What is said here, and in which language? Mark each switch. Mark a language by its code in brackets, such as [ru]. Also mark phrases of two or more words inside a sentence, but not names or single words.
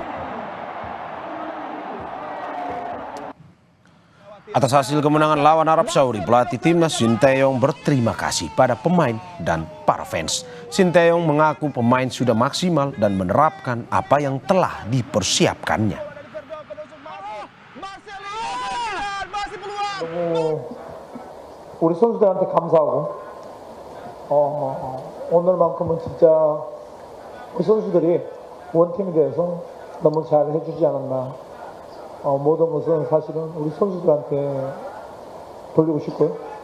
[id] Atas hasil kemenangan lawan Arab Saudi, pelatih timnas Sinteyong berterima kasih pada pemain dan para fans. Sinteyong mengaku pemain sudah maksimal dan menerapkan apa yang telah dipersiapkannya. [ko] 우리 선수들한테 감사하고 오늘만큼은 진짜 우리 선수들이 원팀이 돼서 너무 잘 해주지 않았나. 모든 것은 사실은 우리 선수들한테 돌리고 싶고요.